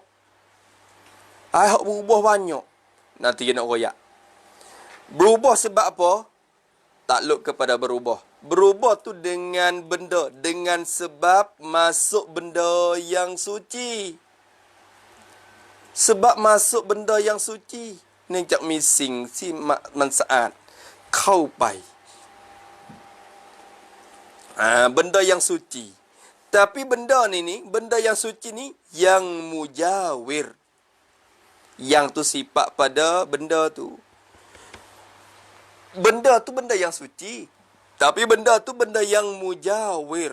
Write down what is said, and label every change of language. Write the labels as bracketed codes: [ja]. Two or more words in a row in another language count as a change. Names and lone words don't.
[ms] Ayat berubah banyak. Nanti kita nak royak. Berubah sebab apa? Takluk kepada berubah. Berubah tu dengan benda, dengan sebab masuk benda yang suci. Sebab masuk benda yang suci. [th] นื่องจากมีสิ่งที่มันสะอาดเข้าไป [ms] benda yang suci. Tapi benda ni benda yang suci ni yang mujawir. Yang tu sifat pada benda tu. Benda tu benda yang suci. Tapi benda tu benda yang mujawir.